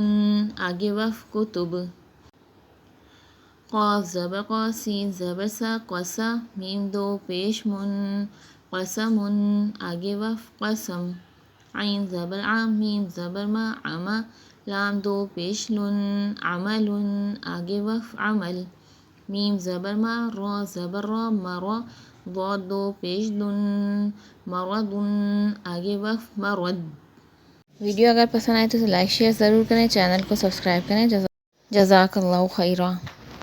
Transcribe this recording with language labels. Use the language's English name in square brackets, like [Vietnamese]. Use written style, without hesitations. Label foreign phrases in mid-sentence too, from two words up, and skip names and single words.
[Urdu] آگے وقف کتب۔ قاف زبر قا، سین زبر سا قسا، میم دو پیش من، قسمن۔ آگے وقف قسم۔ عین زبر ع، میم زبر ما عما، لام دو پیش لن، عملن۔ آگے وقف عمل۔ میم زبر ما، را زبر را مرا، ضاد دو پیش دن، مردن۔ آگے وقف مرد۔ ویڈیو اگر پسند آئے تو لائک شیئر ضرور کریں، چینل کو سبسکرائب کریں۔ [Arabic] جزاک اللہ خیرہ۔